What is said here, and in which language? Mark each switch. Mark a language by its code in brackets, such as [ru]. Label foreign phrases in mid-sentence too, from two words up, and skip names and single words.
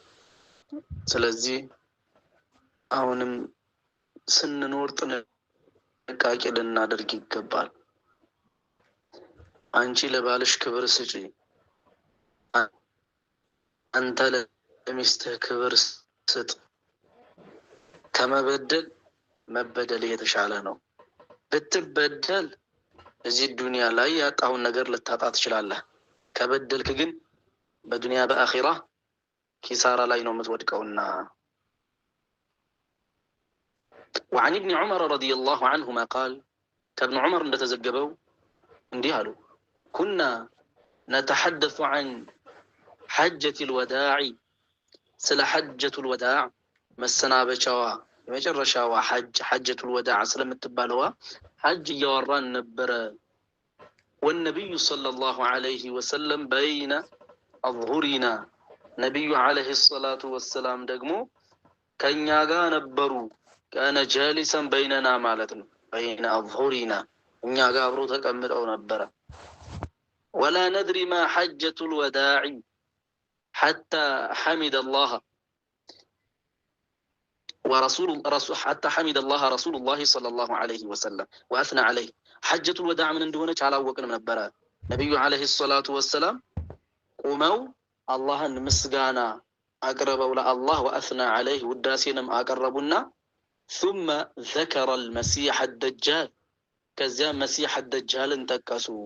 [am] ስለዚህ አሁንም ስንኖር ጥንቃቄ ልናደርግ ይገባል። አንቺ ለባልሽ ክብር ስጪ፣ አንተ ለሚስትህ ክብር ስጥ። ከመበደል መበደል የተሻለ ነው። ብትበደል እዚህ ዱንያ ላይ ያጣውን ነገር ልታጣ ትችላለህ። ከበደልክ ግን በዱንያ በአኺራ ኪሳራ ላይ ነው የምትወድቀውና። [ar] وعن ابن عمر رضي الله عنهما قال كابن عمر [am] እንደተዘገበው እንዲህ አሉ [ar] كنا نتحدث عن حجة الوداع ስለ حجة الوداع [am] መሰናበቻዋ የመጨረሻዋ [ar] حجة الوداع [am] ስለምትባለዋ ሐጅ እያወራን ነበረ። [ar] والنبي صلى الله عليه وسلم بين أظهرنا ነቢዩ عليه الصلاة والسلام [am] ደግሞ ከኛ ጋር ነበሩ። [ar] كان جالسا بيننا [am] ማለት ነው። [ar] بين أظهرنا [am] እኛ ጋር አብሮ ተቀምጠው ነበረ። [ar] ولا ندري ما حجة الوداع حتى حمد الله حتى حمد الله رسول الله صلى الله عليه وسلم وأثنى عليه. حجة الوداع من [am] እንደሆነች አላወቅንም ነበረ። ነቢዩ [ar] عليه الصلاة والسلام [am] ቁመው አላህን ምስጋና አቅርበው ለአላህ [ar] وأثنى عليه [am] ውዳሴንም አቀረቡና [ar] ثم ذكر المسيح الدجال [am] ከዚያ መሲሕ الدجالን ጠቀሱ።